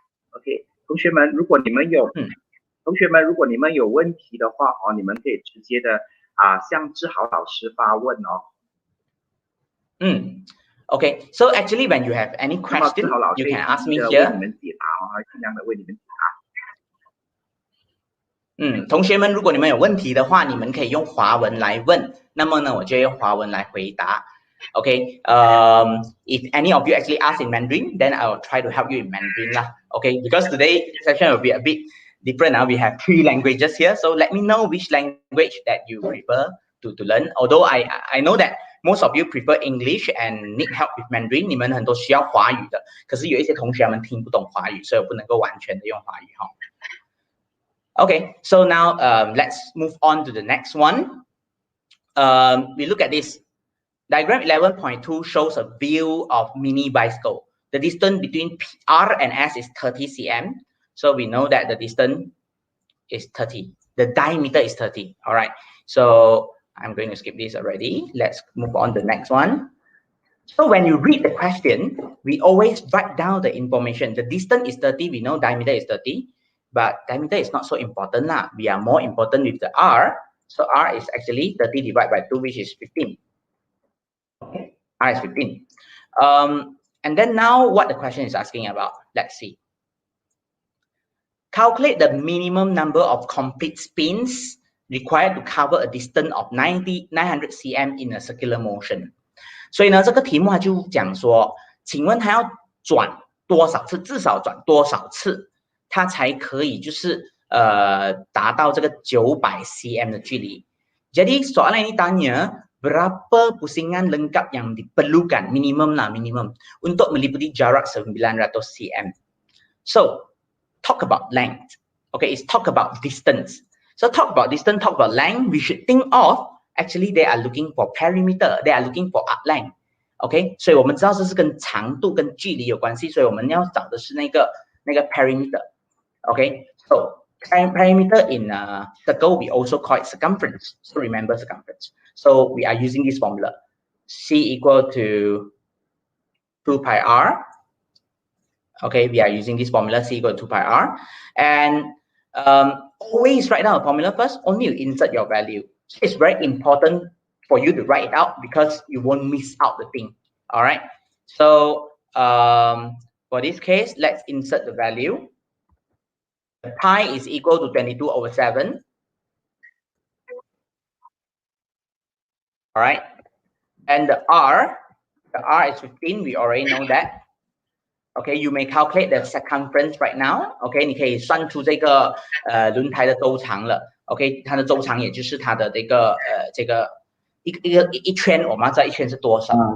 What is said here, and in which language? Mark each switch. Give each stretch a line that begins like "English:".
Chinese: OK， 同学们，如果你们有问题的话哦，你们可以直接的向志豪老师发问哦。
English: Okay, so actually when you have any question, you can ask me here.
Chinese: 为你们解答哦，尽量的为你们解答。同学们，如果你们有问题的话，你们可以用华文来问。那么呢，我就用华文来回答。
English: Okay, if any of you actually ask in Mandarin, then I will try to help you in Mandarin lah. Okay, because today's session will be a bit different. Now we have 3 languages here, so let me know which language that you prefer to learn. Although I know that most of you prefer English and need help with Mandarin. 你们很多需要华语的，可是有一些同学们听不懂华语，所以我不能够完全的用华语哈。 Okay, so now let's move on to the next one. We look at this. Diagram 11.2 shows a view of mini bicycle. The distance between R and S is 30 cm. So we know that the distance is 30. The diameter is 30. All right. So I'm going to skip this already. Let's move on to the next one. So when you read the question, we always write down the information. The distance is 30. We know diameter is 30. But diameter is not so important lah. We are more important with the R. So R is actually 30 divided by 2, which is 15. Okay, R is 15. And then now what the question is asking about, let's see. Calculate the minimum number of complete spins required to cover a distance of 900 cm in a circular motion.
Chinese: 所以呢，这个题目它就讲说，请问它要转多少次，至少转多少次，它才可以就是达到这个900 cm 的距离。
Malay: Jadi soalan ini tanya berapa pusingan lengkap yang diperlukan, minimum lah, minimum untuk meliputi jarak 900 cm.
English: So talk about length. Okay, it's talk about distance. So talk about distance, talk about length. We should think of actually they are looking for perimeter. They are looking for arc length.
Chinese: Okay, 所以我们知道这是跟长度跟距离有关系，所以我们要找的是那个 perimeter.
English: Okay, so perimeter in circle we also call it circumference. So remember circumference. So we are using this formula. C equal to 2 pi r. Okay, we are using this formula C equal to 2 pi r. And always write down a formula first. Only you insert your value. So it's very important for you to write it out because you won't miss out the thing. All right. So for this case, let's insert the value. The pi is equal to 22/7. All right. And the R is 15. We already know that. Okay, you may calculate the circumference right now.
Chinese: Okay, 你可以算出这个轮胎的周长了。 OK， 它的周长也就是它的这个一圈，我们要知道一圈是多少。